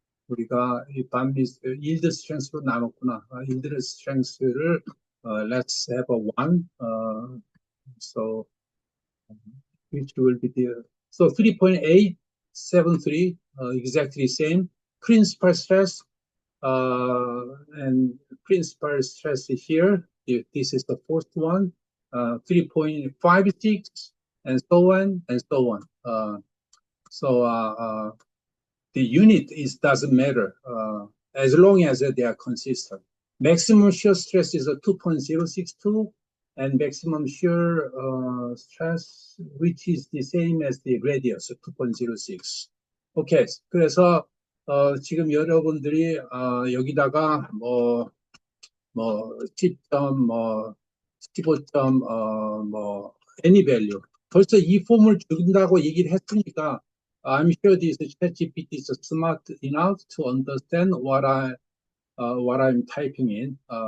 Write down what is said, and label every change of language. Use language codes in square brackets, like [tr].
[ko] 우리가 이 Burmese yield strength로 나눴구나. [en] yield strength를 let's have a 1. So which will be the 3.873 exactly same. Principal stress and principal stress here. This is the first one, 3.56, and so on and so on. So the unit doesn't matter as long as they are consistent. Maximum shear stress is a 2.062, and maximum shear stress, which is the same as the radius, 2.06. [ko] 오케이. 그래서 지금 여러분들이 여기다가 뭐 10점, 15점, [en] any value. [ko] 벌써 이 폼을 준다고 얘기를 했으니까, [en] I'm sure this ChatGPT is smart enough to understand what I'm typing in.